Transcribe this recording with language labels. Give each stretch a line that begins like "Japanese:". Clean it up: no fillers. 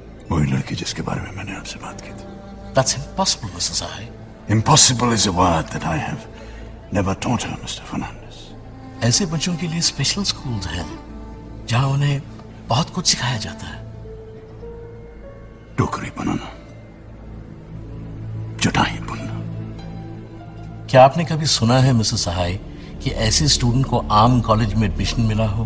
Hindi: वही लड़की जिसके बारे में मैंने आपसे बात की थी.
English: That's impossible, Mrs. Sahai. Impossible is a word that I have never taught her, Mr. Fernandez.
Hindi: ऐसे बच्चों के लिए स्पेशल स्कूल्स हैं, जहां उन्हें बहुत कुछ सिखाया जाता है. टोकरी बनाना, चटाई बुनना. क्या आपने कभी सुना है मिसेस सहाय कि ऐसे स्टूडेंट को आम कॉलेज में एडमिशन मिला हो?